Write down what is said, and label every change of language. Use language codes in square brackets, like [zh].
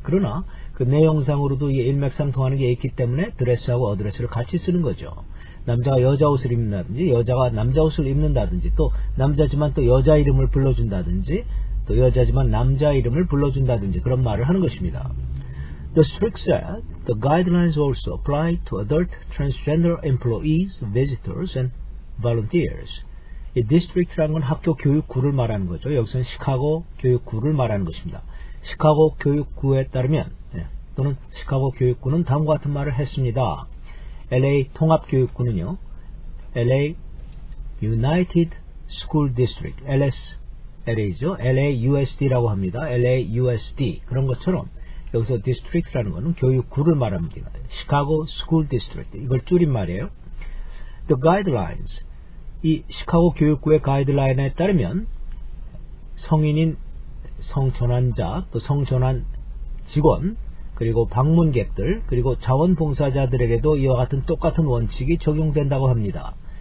[ko] 그러나 그 내용상으로도 이게 일맥상통하는 게 있기 때문에 드레스하고 어드레스를 같이 쓰는 거죠. 남자가 여자 옷을 입는다든지 여자가 남자 옷을 입는다든지 또 남자지만 또 여자 이름을 불러준다든지 또 여자지만 남자 이름을 불러준다든지 그런 말을 하는 것입니다. [en] The district said the guidelines also apply to adult transgender employees, visitors and volunteers. [ko] 이 디스트릭트라는 건 학교 교육구를 말하는 거죠. 여기서는 시카고 교육구를 말하는 것입니다. 시카고 교육구에 따르면 또는 시카고 교육구는 다음과 같은 말을 했습니다. LA 통합교육구는요. [en] LA United School District LA죠. [ko] LAUSD라고 합니다. LAUSD 그런 것처럼 여기서 district라는 것은 교육구를 말합니다. 시카고 School District 이걸 줄인 말이에요. [en] The guidelines [ko] 이 시카고 교육구의 가이드라인에 따르면 성인인 성전환자 또 성전환 직원 그리고 방문객들 그리고 자원봉사자들에게도 이와 같은 똑같은 원칙이 적용된다고 합니다.